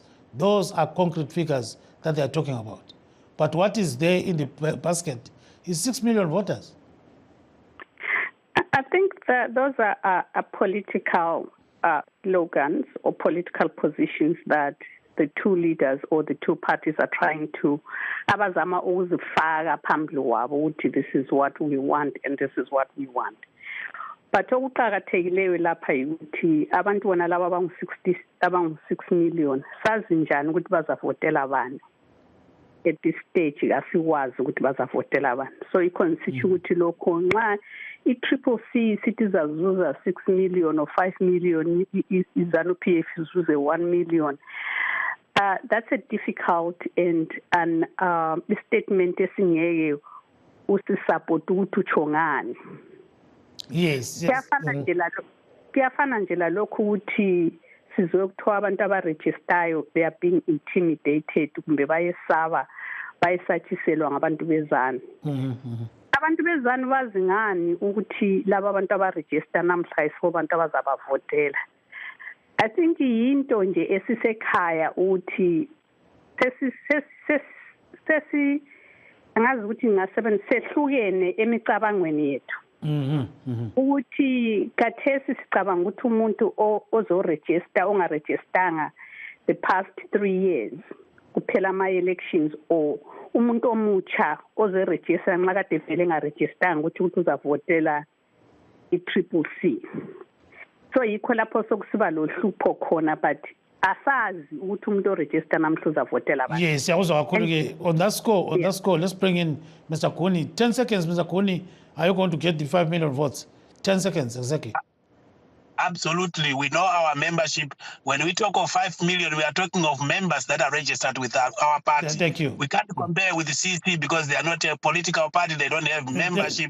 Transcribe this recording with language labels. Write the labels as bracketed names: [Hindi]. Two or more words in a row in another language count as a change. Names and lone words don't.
[English] Those are concrete figures that they are talking about. But what is there in the basket is 6 million voters. I think that those are political slogans or political positions that the two leaders or the two parties are trying to [North Ndebele] abazama ukuzifaka phambili wabo ukuthi [English] this is what we want and this is what we want. [North Ndebele] But okuqhakathekileyo lapha ukuthi abantu bona laba abangu-6 million sazi njani ukuthi bazavotela bani. [English] At this stage [North Ndebele] asikwazi ukuthi bazavotela bani. So i-constitute ukuthi lokho nxa i-Triple C sithi zazuza 6 million or 5 million, i-ZANU-PF izuze 1 million. [English] That's a difficult and statement [North Ndebele] esingeke usisupport ukuthi uchongani. [English] Yes. [North Ndebele] Kuyafana nje lalokhu ukuthi sizokuthiwa abantu abaregistayo [English] they are being intimidated [North Ndebele] kumbe bayesaba bayesatshiselwa ngabantu bezanu. Abantu bezanu bazi ngani ukuthi laba abantu abaregister namhla isibo abantu abazabavotela. [English] I think [North Ndebele] yinto nje esisekhaya ukuthi sesi angazi ukuthi ngasebenzisehlukene emicabangweni yethu. Ukuthi kathesi sicabanga ukuthi umuntu ozoregister ongarejistanga [English] the past 3 years [North Ndebele] kuphela ama-elections or umuntu omutsha ozoregister nxa kade vele engarejistanga ukuthi uzavotela i-Triple C. So yikho lapho sokusiba lohlupho khona, but asazi ukuthi umuntu oregister namhla uzavotela abantu. Yes, yawuzwa kakhulu ke. [English] On that score, let's bring in Mr. Goni. 10 seconds, Mr. Goni. Are you going to get the 5 million votes? 10 seconds, exactly. Absolutely. We know our membership. When we talk of 5 million, we are talking of members that are registered with our party. Thank you. We can't compare with the CC because they are not a political party. They don't have membership.